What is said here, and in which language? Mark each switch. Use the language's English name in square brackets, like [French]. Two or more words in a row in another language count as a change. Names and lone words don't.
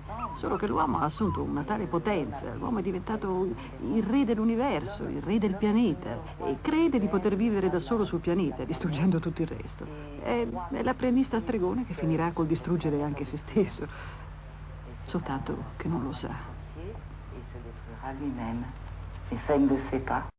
[Italian] Solo che l'uomo ha assunto una tale potenza, l'uomo è diventato il re dell'universo, il re del pianeta e crede di poter vivere da solo sul pianeta, distruggendo tutto il resto. È l'apprendista stregone che finirà col distruggere anche se stesso, soltanto che non lo sa. [French] Et ça, il ne le sait pas.